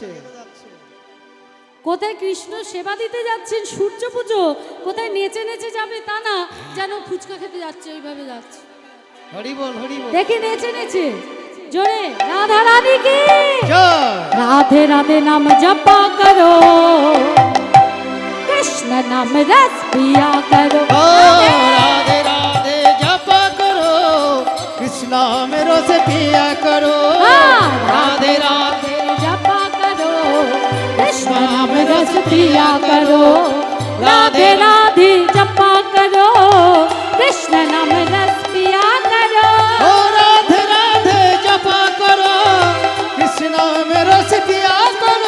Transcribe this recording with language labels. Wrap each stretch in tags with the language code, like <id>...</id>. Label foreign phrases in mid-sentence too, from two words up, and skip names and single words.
<bn>কোথায় কৃষ্ণ সেবা দিতে যাচ্ছেন সূর্য পুজো কোথায় নেচে নেচে যাবে তা না যেন ফুচকা খেতে যাচ্ছে ওইভাবে যাচ্ছে হরি বল হরি বল দেখি নেচে নেচে জোরে রাধা রানী কি জয়</bn> <hi>राधे राधे नाम जपा करो कृष्ण नाम रस पिया करो ओ राधे राधे जप करो कृष्ण नाम रस पिया करो राधे राधे जपा करो कृष्ण नाम रस पिया करो राधे राधे जपा करो कृष्ण नाम रस पिया करो ओ राधे राधे जपा करो कृष्ण नाम रस पिया करो</hi>